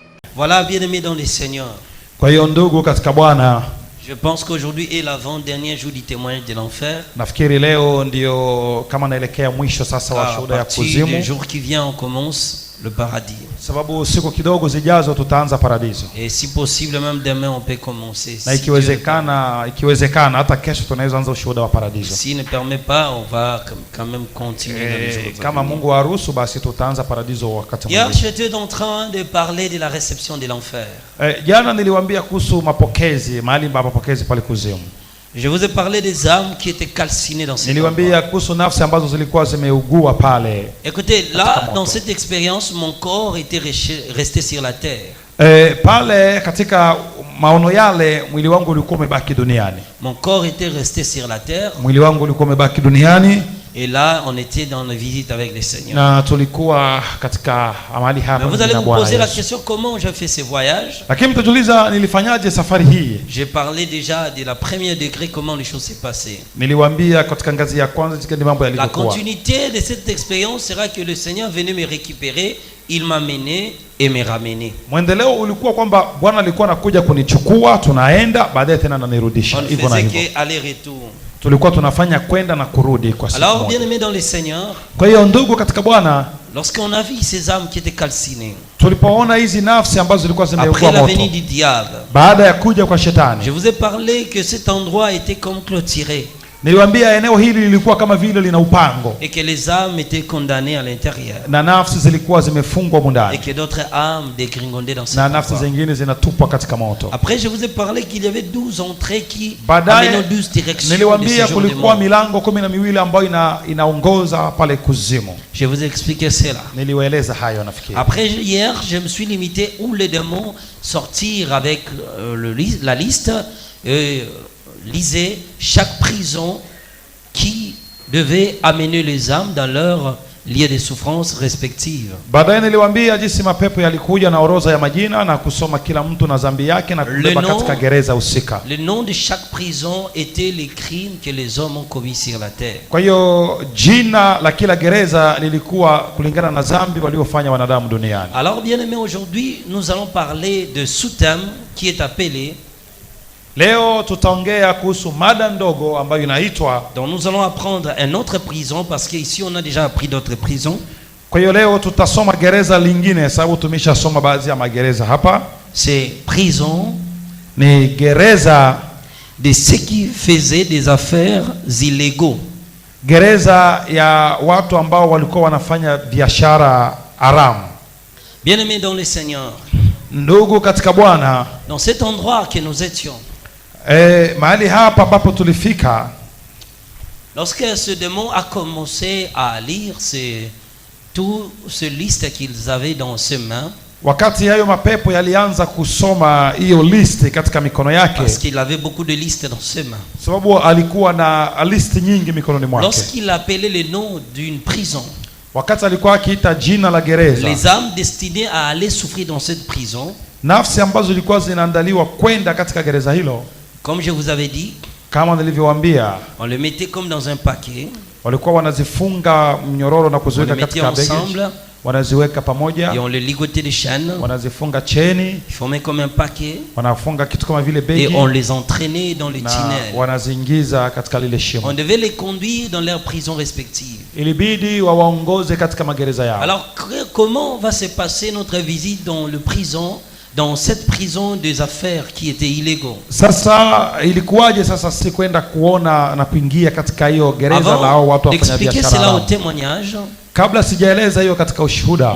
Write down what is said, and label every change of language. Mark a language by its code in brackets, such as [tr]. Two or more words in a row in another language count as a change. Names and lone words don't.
[fr] Voilà, bien-aimés dans les Seigneurs. [sw] Kwa hiyo ndugu katika Bwana, [fr] Je pense qu'aujourd'hui est l'avant-dernier jour du témoignage de l'enfer. [sw] nafikiri leo ndio kama naelekea mwisho sasa wa [fr] À [sw] shuhuda ya [fr] partir [sw] kuzimu, [fr] du jour qui vient, on commence le paradis. [sw] sababu siku kidogo zijazo tutaanza paradiso, [fr] Et si possible, même demain, on peut commencer. [sw] na [fr] Si Dieu le [sw] ikiwezekana hata kesho tunaweza anza ushuhuda wa [fr] permet. [sw] paradiso. [fr] S'il ne permet pas, on va quand même continuer dans les jours. [sw] Kama Mungu aruhusu, basi tutaanza paradiso wakati [fr] Hier, [sw] mwingine. [fr] j'étais en train de parler de la réception de l'enfer. [sw] Jana niliwaambia kuhusu mapokezi, mahali pa mapokezi pale kuzimu. [fr] Je vous ai parlé des âmes qui étaient calcinées dans cet endroit. [sw] Niliwaambia kuhusu nafsi ambazo zilikuwa zimeugua pale. [fr] Écoutez, là, dans cette expérience, mon corps était resté sur la terre. [sw] Pale katika maono yale mwili wangu ulikuwa umebaki duniani. [fr] Mon corps était resté sur la terre. [sw] Mwili wangu ulikuwa umebaki duniani. [fr] Et là, on était dans la visite avec le Seigneur. [sw] Na tulikuwa katika mahali hapa. [fr] Vous allez vous poser la question, comment j'ai fait ce voyage? [sw] Lakini mtajiuliza nilifanyaje safari hii? [fr] J'ai parlé déjà de la première degré, comment les choses s'est passées. [sw] Niliwaambia katika ngazi ya kwanza jinsi mambo [fr] La [sw] yalivyokuwa. [fr] continuité de cette expérience sera que le Seigneur venait me récupérer, il m'a mené et me ramené. [sw] Mwendeleo ulikuwa kwamba Bwana alikuwa anakuja kunichukua, tunaenda, baadaye tena ananirudisha. [fr] On ne [sw] Hivyo na [fr] faisait [sw] hivyo. [fr] que aller-retour. [sw] Tulikuwa tunafanya kwenda na kurudi kwa siku [fr] Alors, [sw] moja. [fr] bien-aimés dans le Seigneur, [sw] Kwa hiyo ndugu katika Bwana, [fr] lorsqu'on a vu ces âmes qui étaient calcinées, [sw] tulipoona hizi nafsi ambazo zilikuwa [fr] après [sw] zimeugua [fr] la [sw] moto [fr] venue du diable, [sw] baada ya kuja kwa shetani, [fr] je vous ai parlé que cet endroit était comme clôturé [sw] niliwaambia eneo hili lilikuwa kama vile lina upango [fr] et que les âmes étaient condamnées à l'intérieur [sw] na nafsi zilikuwa zimefungwa [fr] et [sw] mundani [fr] que d'autres âmes dégringondaient dans cet [sw] na nafsi [fr] endroit. [sw] zingine zinatupwa katika moto. [fr] Après, je vous ai parlé qu'il y avait 12 entrées qui [sw] Baadaye [fr] amenaient 12 directions de [sw] niliwaambia [fr] séjour de [sw] kulikuwa [fr] mort. [sw] milango 12 ambayo inaongoza pale kuzimu. [fr] Je vous ai expliqué cela. [sw] Niliwaeleza hayo nafikiri. [fr] Après, hier, je me suis limité où les démons sortirent avec la liste et lisaient chaque prison qui devait amener les âmes dans leur lieu de souffrance respective. [sw] Baadaye niliwaambia jinsi mapepo yalikuja na orodha ya majina na kusoma kila mtu na dhambi yake na kubeba katika gereza husika. [fr] Le nom de chaque prison était les crimes que les hommes ont commis sur la terre. [sw] Kwa hiyo jina la kila gereza lilikuwa kulingana na dhambi waliofanya wanadamu duniani. [fr] Alors, bien aimé, aujourd'hui, nous allons parler de sous-thème qui est appelé, [sw] Leo tutaongea kuhusu mada ndogo ambayo inaitwa, [fr] donc nous allons apprendre une autre prison parce qu'ici on a déjà appris d'autres prisons. [sw] kwa hiyo leo tutasoma gereza lingine sababu tumeshasoma baadhi ya magereza hapa. [fr] C'est prison [sw] Ni gereza [fr] de ceux qui faisaient des affaires illégaux. [sw] gereza ya watu ambao walikuwa wanafanya biashara haramu. [fr] Bien-aimés dans le Seigneur, [sw] Ndugu katika Bwana, [fr] dans cet endroit que nous étions, [sw] mahali hapa ambapo tulifika, [fr] lorsque ce démon a commencé à lire tout ce liste qu'ils avaient dans ses mains, [sw] wakati hayo mapepo yalianza kusoma hiyo listi katika mikono yake, [fr] parce qu'il avait beaucoup de listes dans ses mains, [sw] sababu alikuwa na listi nyingi mikononi mwake. [fr] lorsqu'il appelait le nom d'une prison, [sw] Wakati alikuwa akiita jina la gereza, [fr] les âmes destinées à aller souffrir dans cette prison, [sw] nafsi ambazo zilikuwa zinaandaliwa kwenda katika gereza hilo, [fr] comme je vous avais dit, [sw] kama nilivyowaambia, [fr] on le mettait comme dans un paquet, [sw] walikuwa wanazifunga mnyororo na [fr] on le [sw] kuziweka [fr] mettait [sw] katika begi, [fr] ensemble [sw] wanaziweka pamoja, [fr] et on le ligotait des chaînes, [sw] wanazifunga cheni, [fr] ils formaient comme un paquet [sw] wanafunga kitu kama vile [fr] et [sw] begi [fr] on les entraînait dans les [sw] na [fr] tunnels. [sw] wanaziingiza katika lile [fr] On [sw] shimo. [fr] devait les conduire dans leurs prisons respectives. [sw] Ilibidi wawaongoze katika magereza yao. [fr] Alors, comment va se passer notre visite dans cette prison des affaires qui étaient illégaux? [sw] Sasa ilikuwaje sasa si kwenda kuona na kuingia katika hiyo gereza la hao watu [fr] Avant [sw] wafanya [fr] d'expliquer [sw] biashara [fr] cela au [sw] haramu? [fr] témoignage, [sw] Kabla sijaeleza hiyo katika ushuhuda,